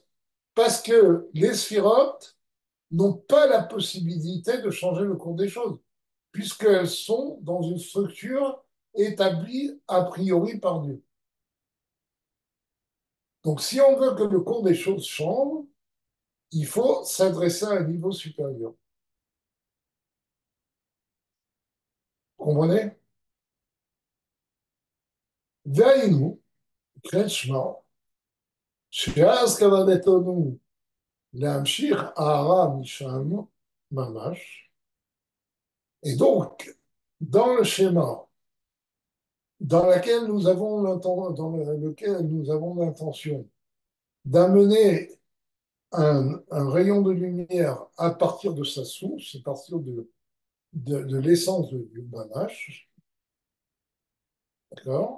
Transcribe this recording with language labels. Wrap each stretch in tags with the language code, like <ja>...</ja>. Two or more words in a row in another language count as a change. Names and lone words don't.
<fr>Parce que les sphirotes n'ont pas la possibilité de changer le cours des choses, puisqu'elles sont dans une structure établie a priori par Dieu. Donc si on veut que le cours des choses change, il faut s'adresser à un niveau supérieur. Vous comprenez? Vaïnou, Kretschmer,</fr> <he>שאז כוונתנו להמשיך הערה משם ממש,</he> <fr>et donc, dans le schéma dans lequel nous avons l'intention d'amener un rayon de lumière à partir de sa source, à partir de l'essence du Mamash, d'accord?</fr>